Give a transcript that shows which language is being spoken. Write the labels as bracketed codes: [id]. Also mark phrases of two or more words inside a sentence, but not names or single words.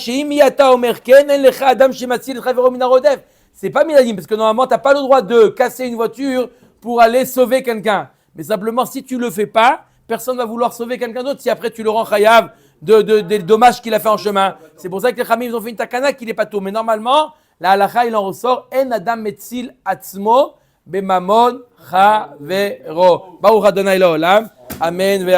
[fr] C'est pas minadin, parce que normalement, tu n'as pas le droit de casser une voiture pour aller sauver quelqu'un. Mais simplement, si tu ne le fais pas, personne ne va vouloir sauver quelqu'un d'autre si après tu le rends chayav des dommages qu'il a fait en chemin. C'est pour ça que les Khamim ont fait une takana qu'il n'est pas tout. Mais normalement, la halakha, il en ressort en [he] אדם מציל עצמו בממון חברו. ברוך אדני לעולם. אמן.